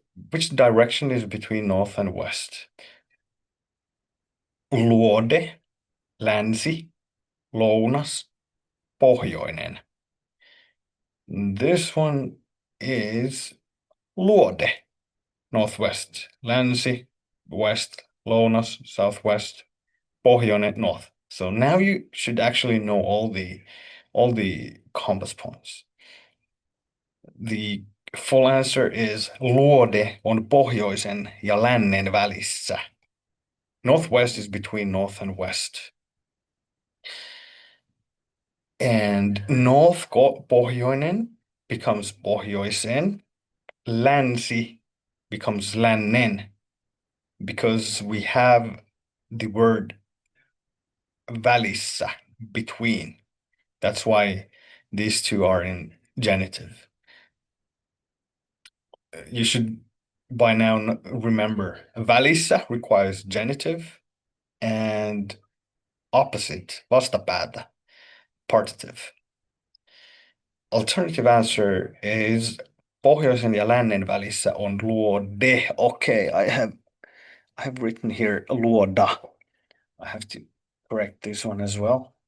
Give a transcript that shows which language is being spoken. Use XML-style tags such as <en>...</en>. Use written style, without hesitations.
<en>Which direction is between north and west?</en> <fi>Luode, länsi, lounas, pohjoinen.</fi> <en>This one is luode, northwest, länsi, west, lounas, southwest, pohjoinen, north. So now you should actually know all the compass points. The full answer is</en> <fi>luode on pohjoisen ja lännen välissä.</fi> <en>Northwest is between north and west. And north pohjoinen becomes pohjoisen. Länsi becomes lännen because we have the word välissä, between. That's why these two are in genitive. You should by now remember välissä requires genitive and opposite, vastapäätä, partitive. Alternative answer is</en> <fi>pohjoisen ja lännen välissä on luode.</fi> <en>Okay, I have written here luoda. I have to correct this one as well.</en>